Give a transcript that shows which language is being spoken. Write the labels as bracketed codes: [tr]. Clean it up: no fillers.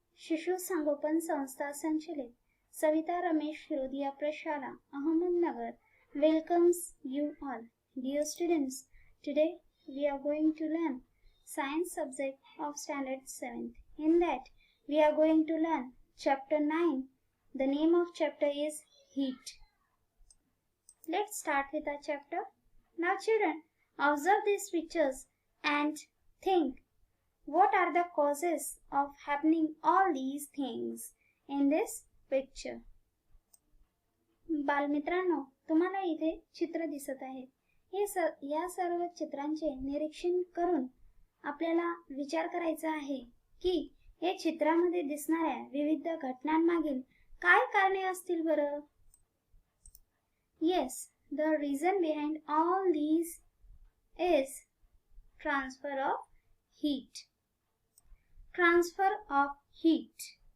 [mr] शिशु संगोपन संस्था संचलित सविता रमेश फिरोदिया प्रशाला Ahmednagar [en] welcomes you all. Dear students, today we are going to learn science subject of standard 7th. In that we are going to learn chapter 9. The name of chapter is heat. Let's start with our chapter. Now children, observe these pictures and think, what are the causes of happening all these things in this picture? [mr] बालमित्रांनो, तुम्हाला इथे चित्र दिसत आहे. या सर्व चित्रांचे निरीक्षण करून आपल्याला विचार करायचा आहे की या चित्रामध्ये दिसणाऱ्या विविध घटनांमागील काय कारणे असतील बरं? [en] Yes, the reason behind all these is transfer of heat. Transfer of heat.